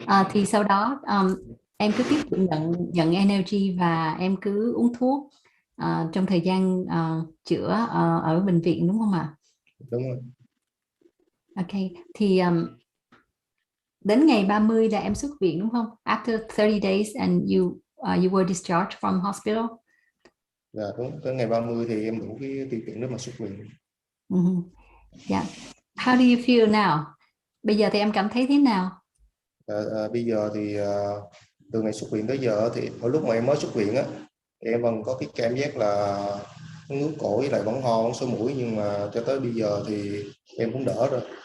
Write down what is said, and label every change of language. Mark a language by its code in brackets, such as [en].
[vi] Thì sau đó em cứ tiếp tục nhận NLG và em cứ uống thuốc trong thời gian chữa ở bệnh viện, đúng không ạ? Đúng rồi. Ok, thì đến ngày 30 là em xuất viện, đúng không? [en] After 30 days and you were discharged from hospital. [vi] Dạ đúng, tới ngày 30 thì em đủ cái điều kiện để mà xuất viện. [en] Yeah. How do you feel now? [vi] Bây giờ thì em cảm thấy thế nào? Bây giờ thì từ ngày xuất viện tới giờ thì ở lúc mà em mới xuất viện á, em vẫn có cái cảm giác là ngứa cổ với lại vẫn ho, vẫn sổ mũi, nhưng mà cho tới bây giờ thì em cũng đỡ rồi.